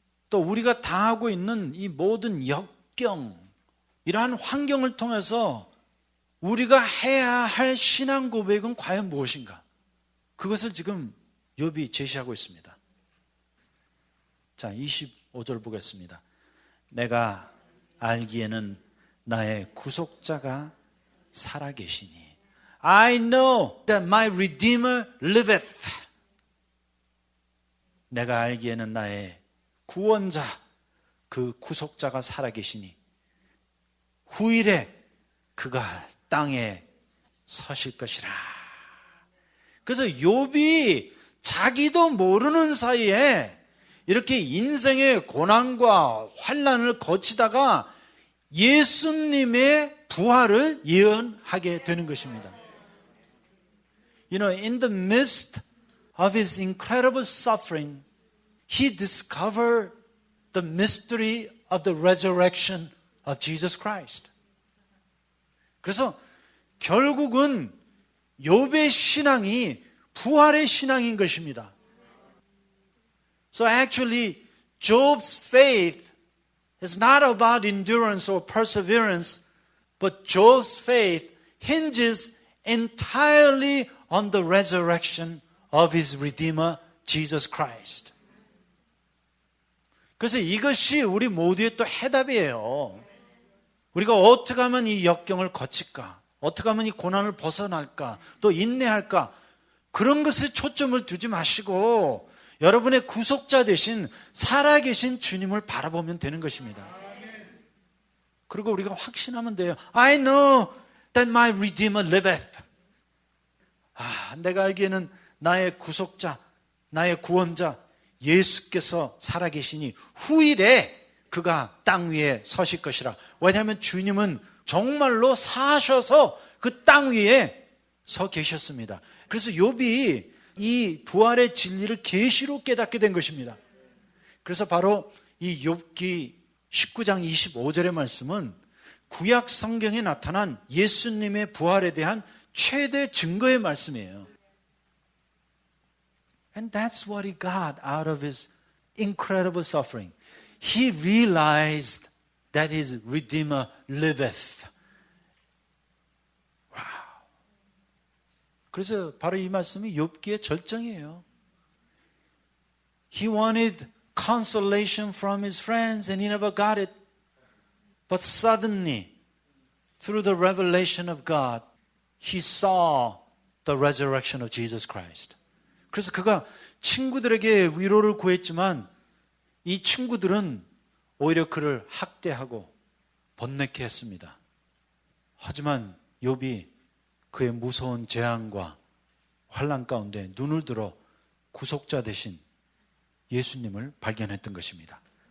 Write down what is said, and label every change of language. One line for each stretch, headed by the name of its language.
Korean: 또 우리가 당하고 있는 이 모든 역경, 이러한 환경을 통해서 우리가 해야 할 신앙 고백은 과연 무엇인가? 그것을 지금 욥이 제시하고 있습니다. 자, 25절 보겠습니다. 내가 알기에는 나의 구속자가 살아계시니
English: I know that my Redeemer liveth.
Korean: 내가 알기에는 나의 구원자, 그 구속자가 살아계시니 후일에 그가 땅에 서실 것이라. 그래서 욥이 자기도 모르는 사이에 이렇게 인생의 고난과 환난을 거치다가 예수님의 부활을 예언하게 되는 것입니다.
English: You know, in the midst of his incredible suffering, he discovered the mystery of the resurrection of Jesus Christ.
Korean: 그래서 결국은 욥의 신앙이 부활의 신앙인 것입니다.
English: So actually, Job's faith is not about endurance or perseverance, but Job's faith hinges entirely on the resurrection of his Redeemer, Jesus Christ.
Korean: 그래서 이것이 우리 모두의 또 해답이에요. 우리가 어떻게 하면 이 역경을 거칠까? 어떻게 하면 이 고난을 벗어날까? 또 인내할까? 그런 것에 초점을 두지 마시고 여러분의 구속자 되신 살아계신 주님을 바라보면 되는 것입니다. 그리고 우리가 확신하면 돼요.
English: I know that my Redeemer liveth.
Korean: 내가 알기에는 나의 구속자, 나의 구원자 예수께서 살아계시니 후일에 그가 땅 위에 서실 것이라. 왜냐하면 주님은 정말로 사셔서 그 땅 위에 서 계셨습니다. 그래서 욥이 이 부활의 진리를 계시로 깨닫게 된 것입니다. 그래서 바로 이 욥기 19장 25절의 말씀은 구약 성경에 나타난 예수님의 부활에 대한 최대 증거의 말씀이에요.
English: And that's what he got out of his incredible suffering. He realized that his Redeemer liveth. 와우.
Korean: 그래서 바로 이 말씀이 욥기의 절정이에요.
English: He wanted consolation from his friends and he never got it. But suddenly, through the revelation of God, he saw the resurrection of Jesus Christ.
Korean: 그래서 그가 친구들에게 위로를 구했지만 이 친구들은 오히려 그를 학대하고 번뇌케 했습니다. 하지만 욥이 그의 무서운 재앙과 환난 가운데 눈을 들어 구속자 되신 예수님을 발견했던 것입니다.